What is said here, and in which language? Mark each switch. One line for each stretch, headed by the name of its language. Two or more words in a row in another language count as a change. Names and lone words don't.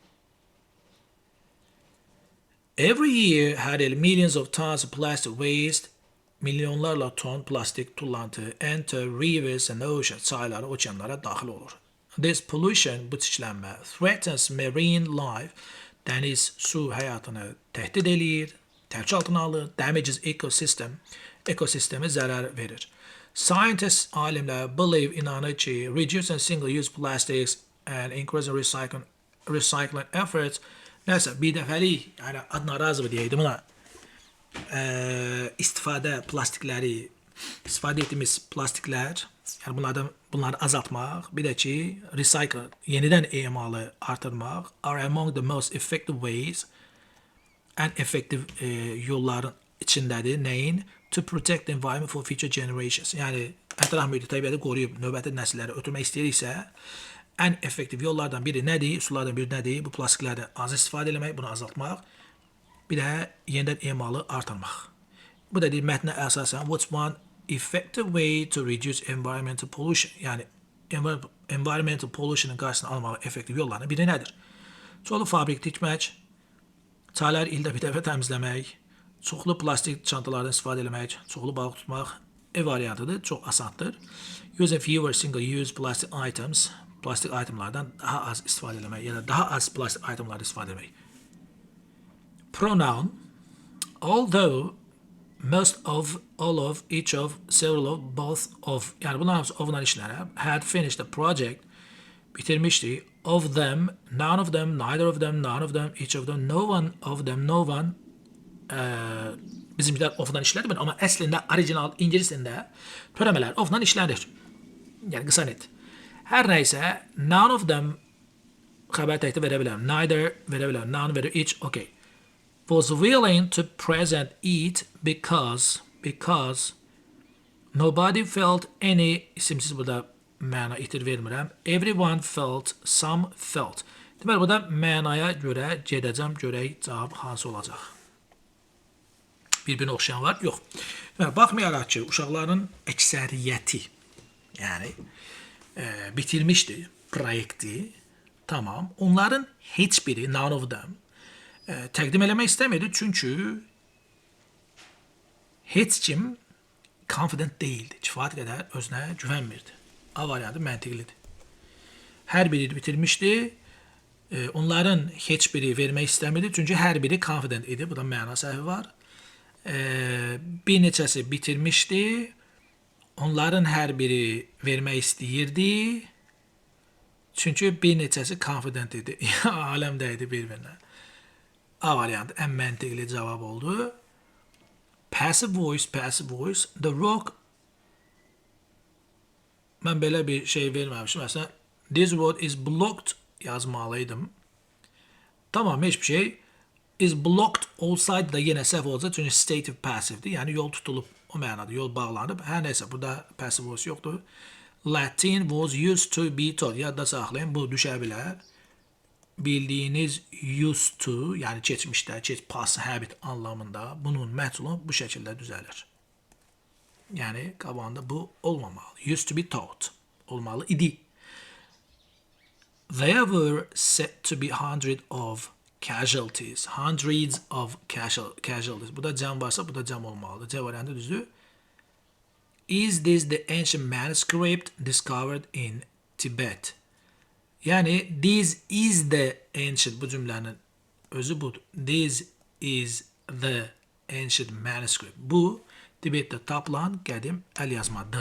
English: Every year had millions of tons of plastic waste,
Azerbaijani: milyonlarla ton plastik tullantı
English: enter rivers and oceans,
Azerbaijani: çaylara, okeanlara daxil olur.
English: This pollution,
Azerbaijani: bu çirklənmə,
English: threatens marine life,
Azerbaijani: dəniz, su həyatını təhdid eləyir, təhlükə altına alır,
English: damages ecosystem,
Azerbaijani: ekosistemi zərər verir. Scientists, alimlər, believe, inanır ki,
English: reducing single-use plastics and increasing recycling efforts,
Azerbaijani: nəsə, bir dəfəlik, yəni adına razı deyəydi buna, istifadə etdiyimiz plastiklər, yəni bunları azaltmaq, bir də ki, recycle, yenidən emalı artırmaq
English: are among the most effective ways and effective
Azerbaijani: yolların içindədir. Nəyin?
English: To protect the environment for future generations.
Azerbaijani: Yəni, ətraf mühiti təbiəti qoruyub növbəti nəsilləri ötürmək istəyiriksə, ən effektiv yollardan biri nədir? Üsullardan biri nədir? Bu plastiklərdən az istifadə etmək, bunu azaltmaq, bir də yenidən emalı artırmaq. Bu da deyil, mətnə əsasən,
English: what's one effective way to reduce environmental pollution?
Azerbaijani: Yəni,
English: environmental pollution'ın
Azerbaijani: qarşısını almağı effektiv yollarından biri nədir? Çoxlu fabrik tikmək, çaylar ildə bir dəfə təmizləmək, çoxlu plastik çantalardan istifadə etmək, çoxlu balıq tutmaq ev variantıdır, çox asandır.
English: Using fewer single-use plastic items,
Azerbaijani: plastik itemlardan daha az istifadə etmək, ya da daha az plastik itemlardan istifadə etmək.
English: Pronoun, although most of, all of, each of, several of, both of,
Azerbaijani: yəni bunlar hamısı of'dan işlərə,
English: had finished the project, bitirmişdi. Of them, none of them, neither of them, none of them, each of them, no one of them, no one.
Azerbaijani: Bizimkiler of'dan işlədir, amma əslində orijinal ingilis dilində törəmələr of'dan işlənir. Yəni qısa net. Hər nəysə,
English: none of them
Azerbaijani: xəbər təkdə verə bilərəm.
English: Neither
Azerbaijani: verə bilərəm.
English: None verə each, okay. Was willing to present it because nobody felt any,
Azerbaijani: isimsiz burada məna itir vermirəm.
English: Everyone felt, some felt.
Azerbaijani: Deməli, burada mənaya görə gedəcəm, görək cavab hansı olacaq. Bir-birinə oxşayan var? Yox. Deməli, baxmayaraq ki, uşaqların əksəriyyəti, yəni bitirmişdi proyekti, tamam. Onların heç biri,
English: none of them,
Azerbaijani: təqdim eləmək istəmirdi, çünki heç kim confident deyildi, kifayət qədər özünə güvənmirdi. A variantı məntiqlidir. Hər biri bitirmişdi, onların heç biri vermək istəmirdi, çünki hər biri confident idi, burada məna səhvi var. Bir neçəsi bitirmişdi, onların hər biri vermək istəyirdi, çünki bir neçəsi confident idi, aləmdə idi bir-birinə. A variantı ən məntiqli cavab oldu.
English: Passive voice, the rock.
Azerbaijani: Mən belə bir şey verməmişim. Məsələn,
English: this word is blocked yazmalıydım.
Azerbaijani: Tamam, heç bir şey.
English: Is blocked
Azerbaijani: olsaydı da yenə səhv olacaq. Çünki
English: stative passive'dir.
Azerbaijani: Yəni yol tutulub, o mənada yol bağlanıb. Hər nəysə, burada
English: passive voice
Azerbaijani: yoxdur.
English: Latin was used to be taught.
Azerbaijani: Yadda saxlayın, bu düşə bilər. Bildiyiniz
English: used to,
Azerbaijani: yəni keçmişdə,
English: past habit
Azerbaijani: anlamında bunun məhsulu bu şəkildə düzəlir. Yəni, qabağında bu olmamalı.
English: Used to be taught.
Azerbaijani: Olmalı idi.
English: There were said to be hundreds of casualties. Hundreds of casualties.
Azerbaijani: Bu da cəm varsa, bu da cəm olmalıdır. C variantı düzdür.
English: Is this the ancient manuscript discovered in Tibet? Yəni, this is the ancient,
Azerbaijani: bu cümlənin özü budur.
English: This is the ancient manuscript.
Azerbaijani: Bu, Tibetdə tapılan qədim əl yazmadır.